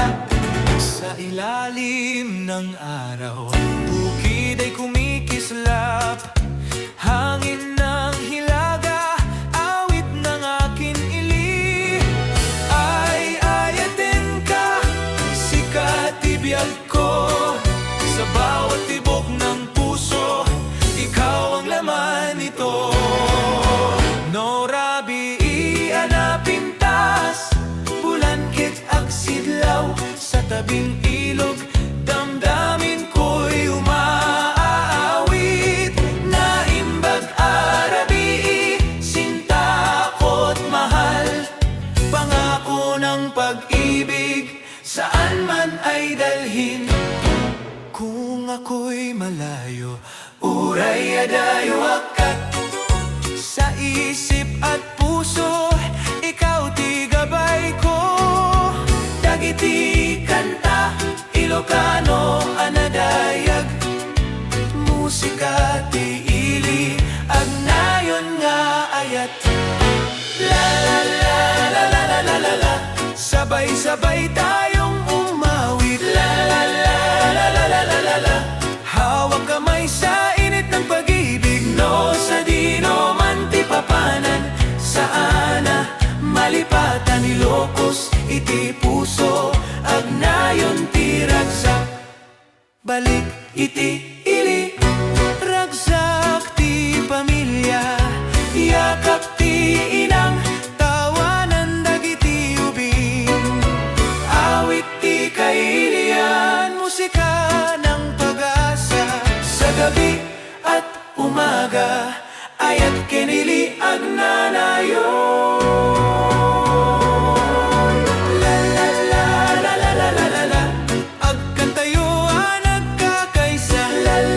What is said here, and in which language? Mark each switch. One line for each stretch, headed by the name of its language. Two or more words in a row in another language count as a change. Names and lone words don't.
Filipino: Sa ilalim ng araw, bukid ay kumikislap, hangin ng hilaga, awit ng akin ili.
Iloko: Ay ayatin ka, sikat ibiyag ko,
Filipino: sa bawat tibok ng puso, ikaw ang laman nito.
Iloko: No rabi ianapin tas, bulangkit at sidlaw,
Filipino: sa tabing ilog, damdamin ko'y umaawit.
Iloko: Naimbag arabi,
Filipino: sinta ko't mahal, pangako ng pag-ibig, saan man ay dalhin. Kung ako'y malayo,
Iloko: uray adayo akat,
Filipino: sa isip at puso, ikaw
Iloko: ti gabay ko. Dagiti kanta, Ilocano, anadayag, musika ti ili, agnayon nga ayat. La la la la la la la la la,
Filipino: sabay-sabay tayong umawit. La la la la la la la la la, hawak kamay sa init ng pag-ibig,
Iloko: no sa dino man ti papanan, saana malipatan Ilocos, iti puso, agnayon ti ragsak, balik iti ili, ragsak ti pamilya, yakap ti inang, tawanan dagiti ubing, awit ti kailian,
Filipino: musika ng pag-asa, sa gabi at umaga,
Iloko: ayat kenili agnanayon. La la la la la la la la la, agkantayo nagkakaisa. La